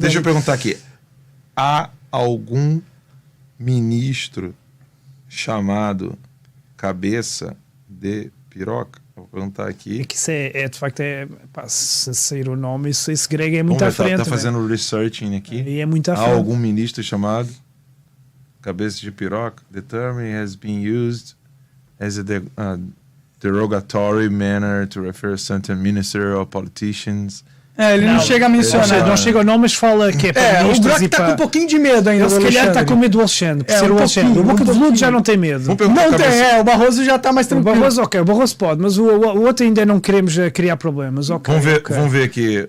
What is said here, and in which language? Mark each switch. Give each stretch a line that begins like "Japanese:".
Portuguese: Deixa eu perguntar aqui. Há algum ministro chamado Cabeça de Piroca? Vou perguntar aqui. É que isso de facto, se sair o nome, esse grego é muito à frente. Tá fazendo researching aqui. E é muito à frente. Há algum ministro chamado cabeça de piroca?
English: The term has been used as a derogatory manner to refer a certain minister or politicians.
Portuguese: Ele não chega a mencionar. Não chega ao nome, mas fala que é para o Brock tá com um pouquinho de medo ainda. Ele se calhar está com medo do Alexandre, por ser o Alexandre. O Boca de Veludo já não tem medo. Não tem, o Barroso já está mais tranquilo. O Barroso pode, mas o outro ainda não queremos criar problemas. Vamos ver aqui.